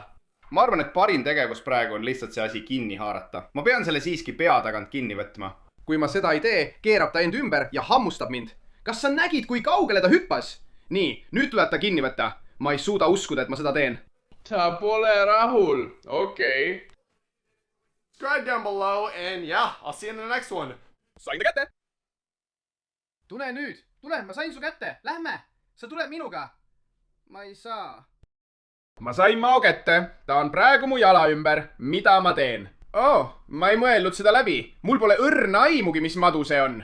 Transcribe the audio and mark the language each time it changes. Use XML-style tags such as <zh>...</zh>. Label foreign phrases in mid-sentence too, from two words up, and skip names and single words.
<et>Ma arvan, et parim tegevus praegu on lihtsalt see asi kinni haarata. Ma pean selle siiski pea tagant kinni võtma. Kui ma seda ei tee, keerab ta end ümber ja hammustab mind. Kas sa nägid, kui kaugele ta hüppas? Nii, nüüd tuleb ta kinni võtta. Ma ei suuda uskuda, et ma seda teen. Ta pole rahul. Okei.</et> <en>Subscribe down below and yeah, I'll see you in the next one.</en> <et>Sain ta kätte. Tule nüüd. Tule, ma sain su kätte. Lähme. Sa tuled minuga. Ma ei saa. Ma sain mao kätte. Ta on praegu mu jala ümber. Mida ma teen? Oh, ma ei mõelnud seda läbi. Mul pole õrna aimugi, mis madu see on.</et>